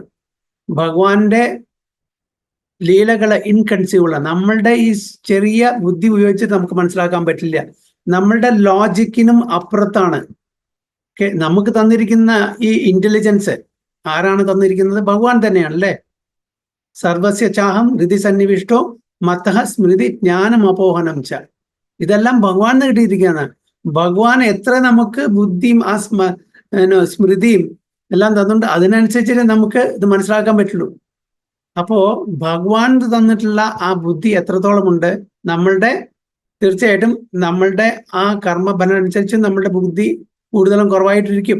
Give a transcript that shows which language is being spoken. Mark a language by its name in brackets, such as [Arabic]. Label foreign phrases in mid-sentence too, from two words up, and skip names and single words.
[Malayalam] ഭഗവാന്റെ ലീലകള് ഇൻകൺസീവബിൾ ആണ്. നമ്മളുടെ ഈ ചെറിയ ബുദ്ധി ഉപയോഗിച്ച് നമുക്ക് മനസ്സിലാക്കാൻ പറ്റില്ല. നമ്മളുടെ ലോജിക്കിനും അപ്പുറത്താണ്. നമുക്ക് തന്നിരിക്കുന്ന ഈ ഇന്റലിജൻസ് ആരാണ് തന്നിരിക്കുന്നത്? ഭഗവാൻ തന്നെയാണ് അല്ലേ. [Sanskrit] സർവസ്യ ചാഹം ഹൃദി സന്നിവിഷ്ടോ മത്തഃ സ്മൃതി ജ്ഞാനം അപോഹനം ച. [Malayalam] ഇതെല്ലാം ഭഗവാൻ കിട്ടിയിരിക്കുകയാണ്. ഭഗവാൻ എത്ര നമുക്ക് ബുദ്ധിയും ആ സ്മൃതിയും എല്ലാം തന്നുകൊണ്ട് അതിനനുസരിച്ച് നമുക്ക് ഇത് മനസ്സിലാക്കാൻ പറ്റുള്ളൂ. അപ്പോ ഭഗവാൻ തന്നിട്ടുള്ള ആ ബുദ്ധി എത്രത്തോളം ഉണ്ട്, നമ്മളുടെ തീർച്ചയായിട്ടും നമ്മളുടെ ആ കർമ്മഫലം അനുസരിച്ച് നമ്മളുടെ ബുദ്ധി കൂടുതലും കുറവായിട്ടിരിക്കും.